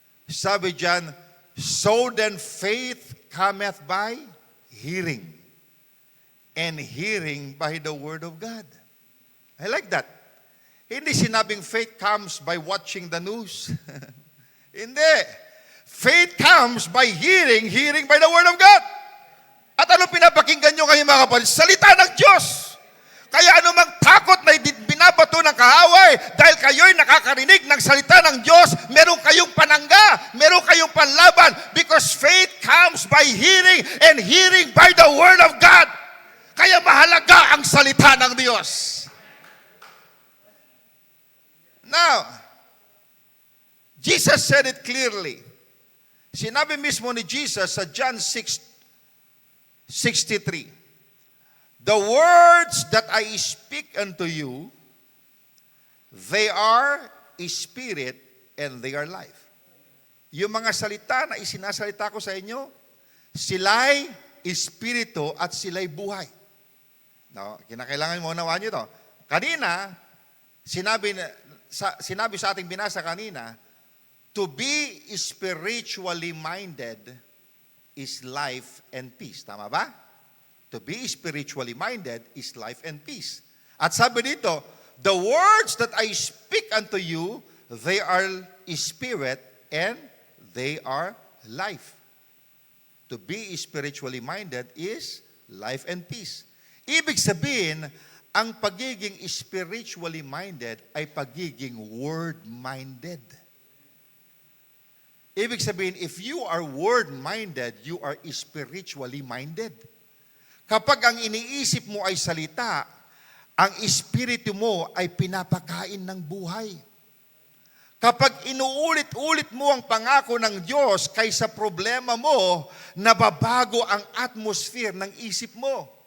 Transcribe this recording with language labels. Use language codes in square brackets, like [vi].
[tl] Sabi diyan, [en] so then faith cometh by hearing, and hearing by the word of God. I like that. [tl] Hindi sinabing [en] faith comes by watching the news. Hindi. Faith comes by hearing, hearing by the word of God. [tl] At ano pinapakinggan nyo ngayon mga kapatid? Salita ng Diyos. Kaya anumang takot na binabato ng kaaway, dahil kayo'y nakakarinig ng salita ng Diyos, meron kayong panangga, meron kayong panlaban, [en] because faith comes by hearing, and hearing by the word of God. [tl] Kaya mahalaga ang salita ng Diyos. [en] Now, Jesus said it clearly. [tl] Sinabi mismo ni Jesus sa [en] John 6:63, the words that I speak unto you, they are spirit and they are life. [tl] Yung mga salita na isinasalita ko sa inyo, sila'y espiritu at sila'y buhay. No, kinakailangan mo unawaan nyo to. Kanina, sinabi sa ating binasa kanina, [en] to be spiritually minded is life and peace. [tl] Tama ba? [en] To be spiritually minded is life and peace. [tl] At sabi dito, [en] The words that I speak unto you, they are spirit and they are life. To be spiritually minded is life and peace. [tl] Ibig sabihin, ang pagiging spiritually minded ay pagiging word-minded. Ibig sabihin, [en] if you are word-minded, you are spiritually minded. [tl] Kapag ang iniisip mo ay salita, ang espiritu mo ay pinapakain ng buhay. Kapag inuulit-ulit mo ang pangako ng Diyos kaysa problema mo, nababago ang atmosphere ng isip mo.